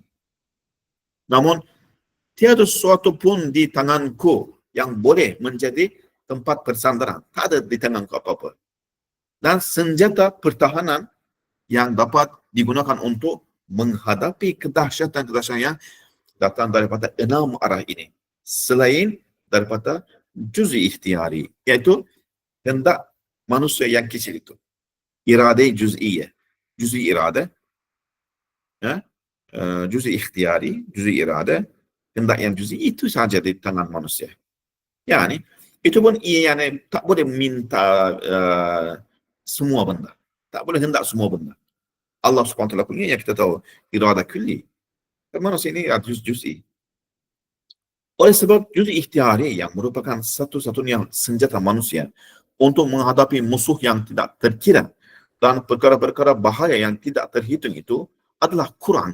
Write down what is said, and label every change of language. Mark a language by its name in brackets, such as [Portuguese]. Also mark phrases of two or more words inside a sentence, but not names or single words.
[Malay] Namun, tiada sesuatu pun di tanganku yang boleh menjadi tempat persandaran. Tak ada di tanganku apa-apa. Dan senjata pertahanan yang dapat digunakan untuk menghadapi kedahsyatan-kedahsyatan yang datang daripada 6 arah ini. Selain daripada [Arabic] juz'i ikhtiyari, [Malay] iaitu hendak manusia yang kecil itu. [Arabic] Irade juz'iyah. Juz'i irade, ya, juz'i ikhtiyari, juz'i irade, [Malay] hendak yang juz'i itu saja di tangan manusia. Yani, itu pun yani tak boleh minta semua benda. Tak boleh hendak semua benda. Allah SWT punya yang kita tahu, [Arabic] irada kulli. [Malay] Manusia ini juz'i. Oleh sebab [Arabic] juz'i ikhtiyari [Malay] yang merupakan satu-satunya senjata manusia untuk menghadapi musuh yang tidak terkira dan perkara-perkara bahaya yang tidak terhitung itu adalah Quran.